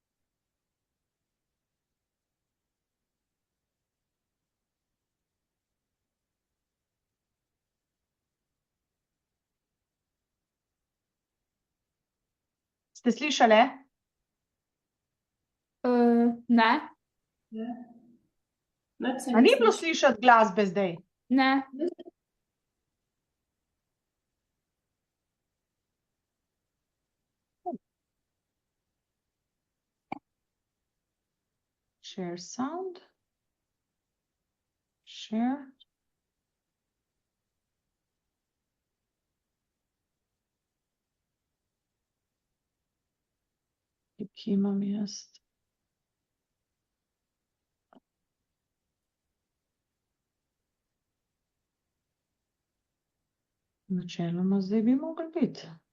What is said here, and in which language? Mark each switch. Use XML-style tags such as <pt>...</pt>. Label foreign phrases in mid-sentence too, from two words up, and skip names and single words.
<sl>Ste slišali? Ne, A ni bilo slišati glasbe zdaj? ne.</sl> <en>Share sound.</en> <sl>Share. Kje imam jaz? Načeloma zdaj bi mogli biti.</sl>